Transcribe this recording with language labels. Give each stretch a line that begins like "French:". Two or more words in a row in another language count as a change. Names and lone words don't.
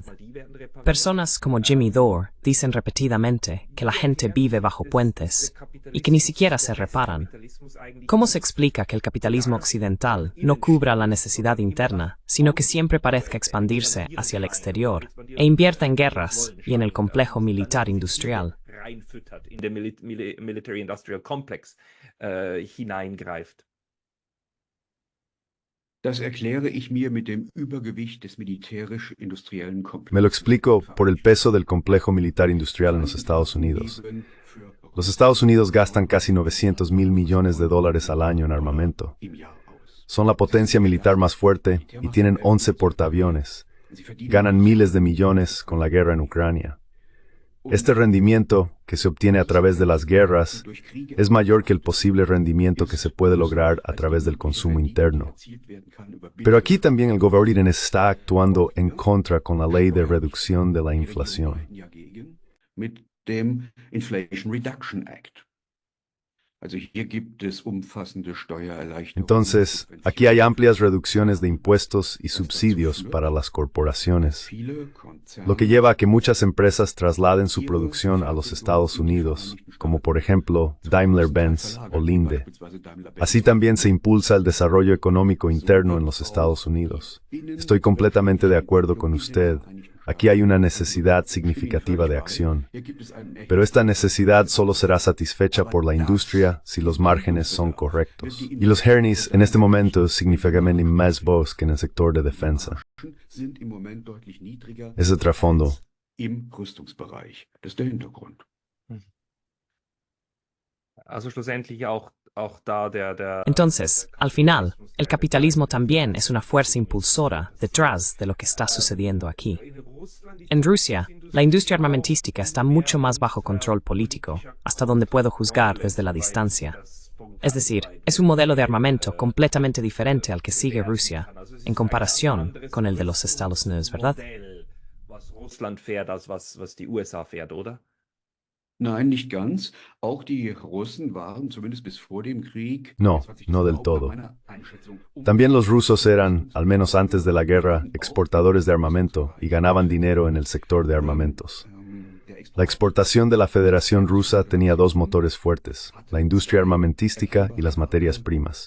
Spanish: Personas como Jimmy Dore dicen repetidamente que la gente vive bajo puentes y que ni siquiera se reparan. ¿Cómo se explica que el capitalismo occidental no cubra la necesidad interna, sino que siempre parezca expandirse hacia el exterior e invierta en guerras y en el complejo militar industrial?
German: In den
English: Military Industrial Complex
German: hineingreift. Das erkläre ich mir mit dem Übergewicht des militärisch-industriellen Komplexes.
Spanish: Me lo explico por el peso del complejo militar industrial en los Estados Unidos. Los Estados Unidos gastan casi 900.000 millones de dólares al año en armamento. Son la potencia militar más fuerte y tienen 11 portaaviones. Ganan miles de millones con la guerra en Ucrania. Este rendimiento, que se obtiene a través de las guerras, es mayor que el posible rendimiento que se puede lograr a través del consumo interno. Pero aquí también el gobierno está actuando en contra con la ley de reducción de la inflación.
German: Mit dem Inflation Reduction Act. Also hier gibt es umfassende Steuererleichterungen.
Spanish: Entonces, aquí hay amplias reducciones de impuestos y subsidios para las corporaciones, lo que lleva a que muchas empresas trasladen su producción a los Estados Unidos, como por ejemplo Daimler-Benz o Linde. Así también se impulsa el desarrollo económico interno en los Estados Unidos. Estoy completamente de acuerdo con usted. Aquí hay una necesidad significativa de acción, pero esta necesidad solo será satisfecha por la industria si los márgenes son correctos. Y los hernis en este momento significan más voz que en el sector de defensa. Es el trasfondo.
German: Im Rüstungsbereich. Das ist der Hintergrund. Also schlussendlich auch da der
Spanish: Entonces, al final, el capitalismo también es una fuerza impulsora detrás de lo que está sucediendo aquí. En Rusia, La industria armamentística está mucho más bajo control político, hasta donde puedo juzgar desde la distancia. Es decir, es un modelo de armamento completamente diferente al que sigue Rusia, en comparación con el de los Estados Unidos, ¿verdad?
German: Was Russland fährt, als was die USA fährt, oder? Nein, nicht ganz. Auch die Russen waren zumindest bis vor dem Krieg.
Spanish: No, no del todo. También los rusos eran, al menos antes de la guerra, exportadores de armamento y ganaban dinero en el sector de armamentos. La exportación de la Federación Rusa tenía dos motores fuertes, la industria armamentística y las materias primas.